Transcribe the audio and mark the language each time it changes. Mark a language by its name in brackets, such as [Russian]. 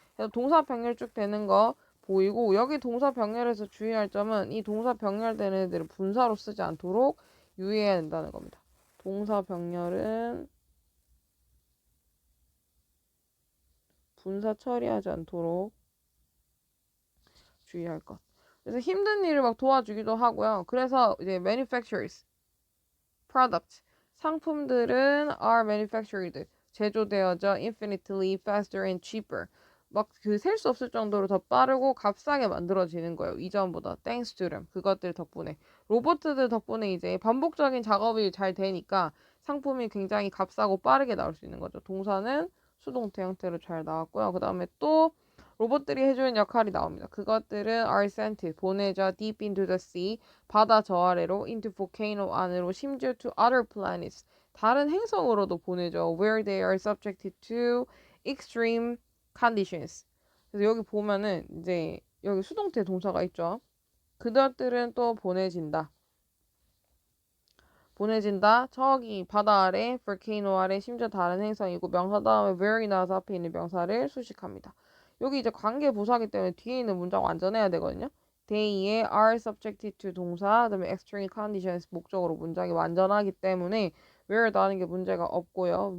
[Korean] 그래서 동사 병렬 쭉 되는 거 보이고 여기 동사 병렬에서 주의할 점은 이 동사 병렬되는 애들을 분사로 쓰지 않도록 유의해야 된다는 겁니다. 동사 병렬은 분사 처리하지 않도록 주의할 것. 그래서 힘든 일을 막 도와주기도 하고요. 그래서 이제 [English] manufacturers, product, [Korean] 상품들은 [English] are manufactured, [Korean] 제조되어져 [English] infinitely faster and cheaper. [Korean] 막 그 셀 수 없을 정도로 더 빠르고 값싸게 만들어지는 거예요. 이전보다 [English] thanks to them. [Korean] 그것들 덕분에. 로봇들 덕분에 이제 반복적인 작업이 잘 되니까 상품이 굉장히 값싸고 빠르게 나올 수 있는 거죠. 동사는 수동태 형태로 잘 나왔고요. 그 다음에 또 로봇들이 해주는 역할이 나옵니다. 그것들은 are sent, 보내져 [English] deep into the sea, [Korean] 바다 저 아래로, [English] into volcano [Korean] 안으로, 심지어 [English] to other planets, [Korean] 다른 행성으로도 보내죠. [English] where they are subjected to extreme conditions. [Korean] 그래서 여기 보면은 이제 여기 수동태 동사가 있죠. 그것들은 또 보내진다. 보내진다. 저기 바다 아래, volcano 아래, 심지어 다른 행성이고 명사 다음에 where이 나와서 앞에 있는 명사를 수식합니다. 여기 이제 관계 부사기 때문에 뒤에 있는 문장 완전해야 되거든요. they에 are subjected to 동사, 그다음에 [English] extreme conditions [Korean] 목적으로 문장이 완전하기 때문에 where 나오는 게 문제가 없고요.